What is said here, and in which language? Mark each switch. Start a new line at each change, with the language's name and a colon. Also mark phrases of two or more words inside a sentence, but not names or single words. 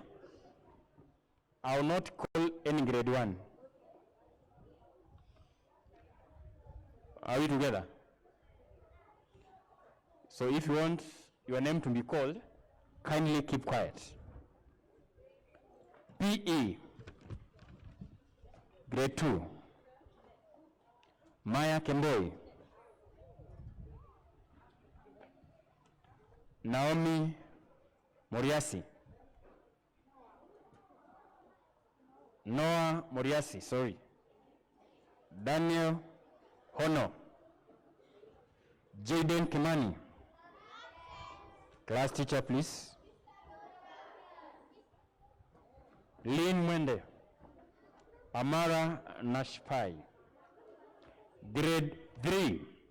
English: I'll not call any grade 1. Are we together? So if you want your name to be called, kindly keep quiet. PE, grade 2. Maya Kemboi. Naomi Moriasi. Noah Moriasi, sorry. Daniel Hono. Jaden Kimani. Class teacher, please. Lynn Mwende. Amara Nashpai. Grade 3.